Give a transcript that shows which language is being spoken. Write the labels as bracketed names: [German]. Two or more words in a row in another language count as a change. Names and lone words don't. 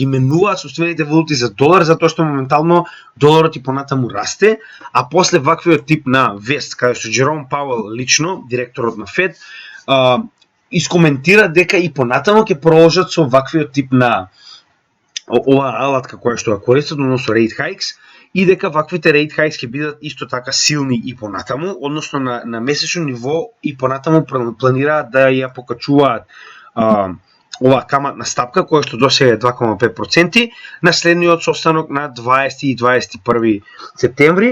[Macedonian] менуваат сопствените валути за долар, затоа што моментално доларот и понатаму расте, а после ваквиот тип на вест, каде што Джером Пауел лично, директорот на Фед, искоментира дека и понатаму ќе продолжат со ваквиот тип на оваа алатка која што ја користат, односно [English] rate hikes, [Macedonian] и дека ваквите [English] rate hikes [Macedonian] ќе бидат исто така силни и понатаму, односно на месечно ниво и понатаму планираат да ја покачуваат оваа каматна стапка која што досега е 2,5% на следниот состанок на 20 и 21 септември.